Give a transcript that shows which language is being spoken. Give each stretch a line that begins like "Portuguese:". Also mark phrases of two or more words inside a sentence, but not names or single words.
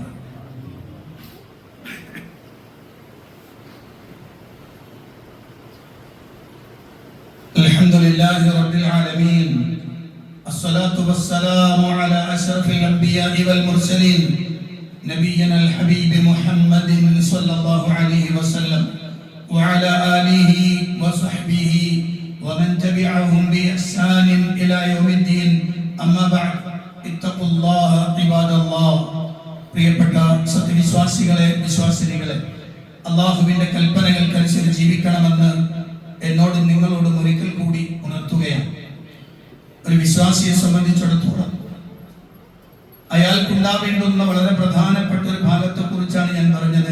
Arabic: الحمد لله رب العالمين الصلاة والسلام على أشرف الأنبياء والمرسلين نبينا الحبيب محمد صلى الله عليه وسلم وعلى آله وصحبه ومن تبعهم بإحسان إلى يوم الدين أما بعد اتقوا الله عباد الله.
Malayalam: പ്രിയപ്പെട്ട സത്യവിശ്വാസികളെ, വിശ്വാസിനികളെ, അല്ലാഹുവിന്റെ കൽപ്പനകൾക്കനുസരിച്ച് ജീവിക്കണമെന്ന് എന്നോടും നിങ്ങളോടും ഒരിക്കൽ കൂടി ഉണർത്തുകയാണ്. ഒരു വിശ്വാസിയെ സംബന്ധിച്ചിടത്തോളം അയാൾക്കുണ്ടാവേണ്ടുന്ന വളരെ പ്രധാനപ്പെട്ട ഒരു ഭാഗത്തെ കുറിച്ചാണ് ഞാൻ പറഞ്ഞത്.